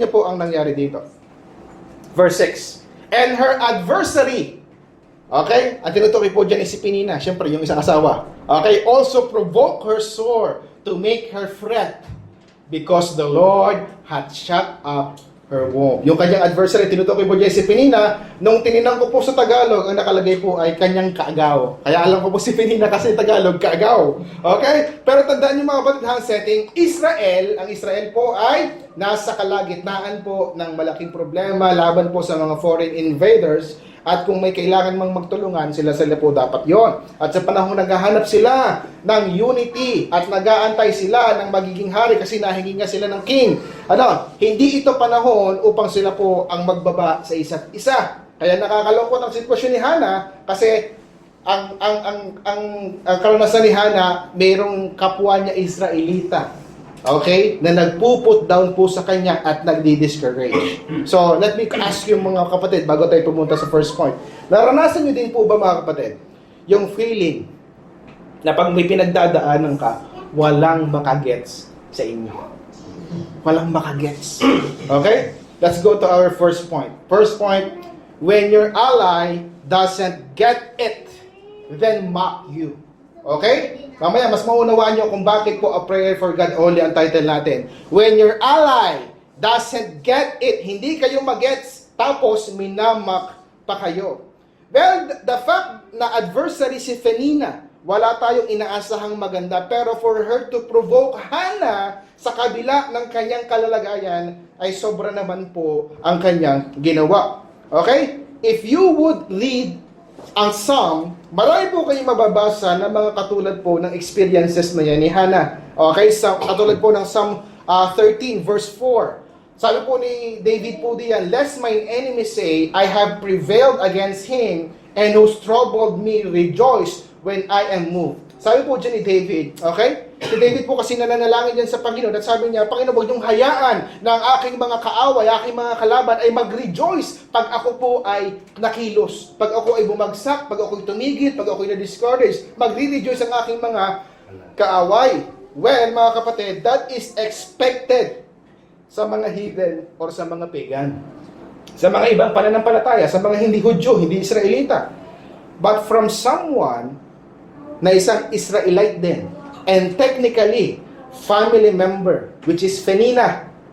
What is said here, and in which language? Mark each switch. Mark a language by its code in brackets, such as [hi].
[tl] Niyo po ang nangyari dito. Verse 6. And her adversary, okay? Ang tinutukoy po dyan is si Penina, syempre yung isang asawa. Okay? [en] Also provoke her sore to make her fret because the Lord had shut up her womb. [tl] Yung kanyang adversary, tinutukoy po dyan si Penina. Nung tinignan ko po sa Tagalog, ang nakalagay po ay kanyang kaagaw. Kaya alam ko po si Penina kasi Tagalog, kaagaw. Okay? Pero tandaan niyo mga kapatid, ang setting, Israel, ang Israel po ay nasa kalagitnaan po ng malaking problema laban po sa mga foreign invaders. At kung may kailangan mang magtulungan, sila po dapat yon. At sa panahon naghahanap sila ng unity at nag-aantay sila ng magiging hari kasi nahingi nga sila ng king. Hindi ito panahon upang sila po ang magbaba sa isa't isa. Kaya nakakalungkot ang sitwasyon ni Hannah kasi ang karanasan ni Hannah, mayroong kapwa niya Israelita. Okay? Na nagpuput down po sa kanya at nagdi-discourage. [en] So, let me ask you mga kapatid, [tl] bago tayo pumunta sa [en] first point. [tl] Naranasan niyo din po ba mga kapatid, yung feeling na pag may pinagdadaanan ka, walang makagets sa inyo. Walang makagets. Okay? [en] Let's go to our first point. First point, when your ally doesn't get it, then mock you. [tl] Okay? Mamaya, mas maunawaan nyo kung bakit po A Prayer for God Only ang title natin. [en] When your ally doesn't get it, [tl] hindi kayo magets, tapos minamak pa kayo. Well, the fact na adversary si Penina, wala tayong inaasahang maganda, pero [en] for her to provoke Hannah [tl] sa kabila ng kanyang kalalagayan, ay sobra naman po ang kanyang ginawa. Okay? [en] If you would read [tl] ang Psalm, marami po kayong mababasa na mga katulad po ng experiences na yan ni Hannah. Okay, so, katulad po ng Psalm 13 verse 4. Sabi po ni David po diyan, [en] lest mine enemy say, I have prevailed against him, and who's troubled me rejoice when I am moved. [tl] Sabi po dyan ni David, okay? Si David po kasi nananalangin dyan sa Panginoon at sabi niya, Panginoon, huwag niyong hayaan na ang aking mga kaaway, aking mga kalaban ay mag-rejoice pag ako po ay nakilos. Pag ako ay bumagsak, pag ako ay tumigil, pag ako ay na-discourage, magre-rejoice ang aking mga kaaway. [en] Well, mga kapatid, that is expected sa mga heathen or sa mga pagan. [tl] Sa mga ibang pananampalataya, sa mga hindi Hudyo, hindi Israelita. [en] But from someone [tl] na isang Israelite din, [en] and technically, family member, which is Penina.